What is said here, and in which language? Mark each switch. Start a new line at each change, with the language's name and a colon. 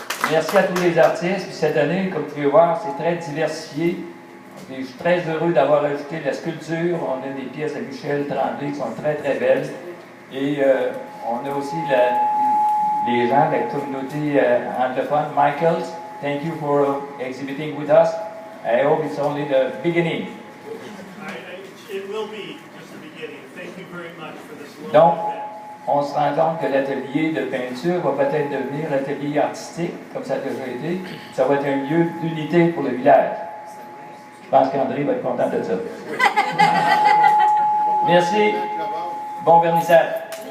French: Merci à tous les artistes. Puis cette année, comme vous pouvez voir, c'est très diversifié. Et je suis très heureux d'avoir ajouté la sculpture. On a des pièces de Michel Tremblay qui sont très, très belles. Et on a aussi les gens de la communauté anglophone.
English: Michael, thank you for exhibiting with us. I hope it's only the beginning. It will be just the beginning. Thank you very much for this lovely
French: Donc,
English: event.
French: on se rend compte que l'atelier de peinture va peut-être devenir l'atelier artistique, comme ça a déjà été. Ça va être un lieu d'unité pour le village. Je pense qu'André va être content de ça. Merci. Bon vernissage.